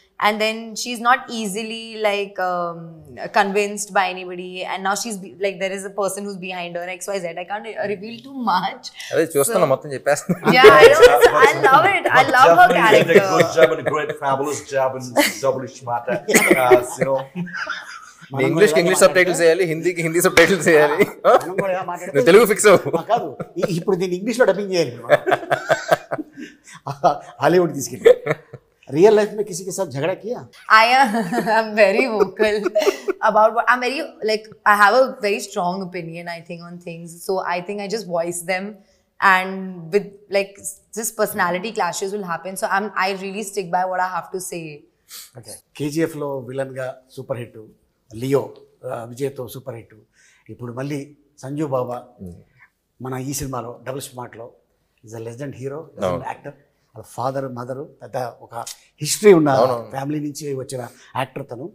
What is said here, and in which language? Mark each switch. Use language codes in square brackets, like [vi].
[en] And then she's not easily like convinced by anybody. And now she's like, there is a person who's behind her, XYZ. I can't reveal too much. [te] అదే చూస్తున్నా, మొత్తం చెప్పేస్తున్నా. [en] Yeah, I know. I love it. I love her Definitely did a good character. job and a great fabulous job and double smart. You know, [te] ఇంగ్లీష్కి English sub titles వేయాలి, హిందీకి Hindi sub titles వేయాలి. మనం కూడా ఇలా మాట్లాడితే నువ్వు తెలుగు ఫిక్స్ అవ్వు. కాదు, ఇప్పుడు దీన్ని ఇంగ్లీష్లో డబ్బింగ్ చేయాలి. హాలీవుడ్ తీసుకెళ్ళి [hi] रियल लाइफ में किसी के साथ झगड़ा किया? [en] I'm very vocal about what I'm very, like, I have a very strong opinion, I think, on things. So I think I just voice them, and with like this personality clashes will happen. So I really stick by what I have to say. [te] Okay. కేజీఎఫ్లో విలన్గా super hit, Leo విజయ్తో super hit, ఇప్పుడు మళ్ళీ సంజు బాబా మన ఈ సినిమాలో double స్మార్ట్లో [en] is a legend hero, [te] actor. వాళ్ళ father mother పెద్ద ఒక history ఉన్న ఫ్యామిలీ నుంచి వచ్చిన యాక్టర్.